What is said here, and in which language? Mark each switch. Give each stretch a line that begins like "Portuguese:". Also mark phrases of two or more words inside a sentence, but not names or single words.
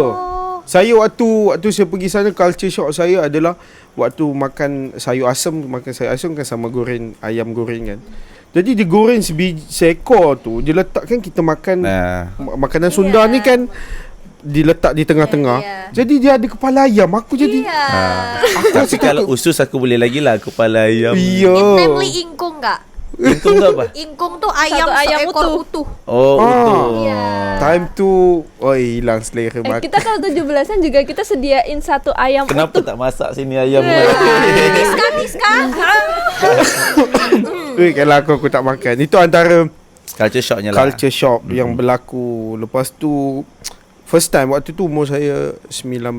Malay: Saya waktu saya pergi sana,
English: culture shock
Malay: saya adalah waktu makan sayur asam kan sama goreng ayam goreng kan. Jadi dia goreng seekor tu, dia letakkan kita makan makanan Sunda ni kan diletak di tengah-tengah. Jadi dia ada kepala ayam. Aku jadi Tapi kalau usus aku boleh lagi lah kepala ayam.
Indonesian: iya. Namely ingkung enggak?
Malay: Ingkung tu apa?
Indonesian: Ingkung tuh ayam Satu ayam seekor utuh. utuh. Oh, utuh.
English: Time tu
Malay: hilang selera makan.
Indonesian: Kita kalau 17-an juga kita sediain satu ayam
Malay: Kenapa
Indonesian: utuh.
Malay: tak masak sini ayam? Tiskan. Kalau aku tak makan. Itu antara
English: Culture shocknya
Malay: lah.
English: culture shock
Malay: yang berlaku. Lepas tu
English: first time
Malay: waktu tu umur saya 19.